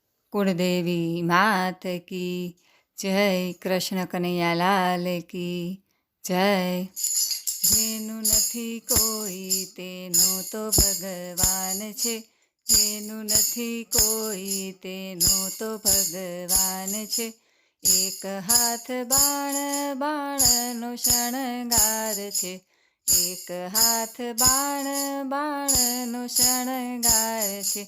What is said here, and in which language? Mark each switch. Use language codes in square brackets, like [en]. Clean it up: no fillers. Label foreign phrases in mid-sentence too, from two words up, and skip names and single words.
[hi] कुलदेवी मात की जय, कृष्ण कन्हैया लाल की जय। [gu] જેનું નથી કોઈ તેનો તો ભગવાન છે, જેનું નથી કોઈ તેનો તો ભગવાન છે। એક હાથ બાણ બાણનો શણગાર છે, એક હાથ બાણ બાણનો શણગાર છે।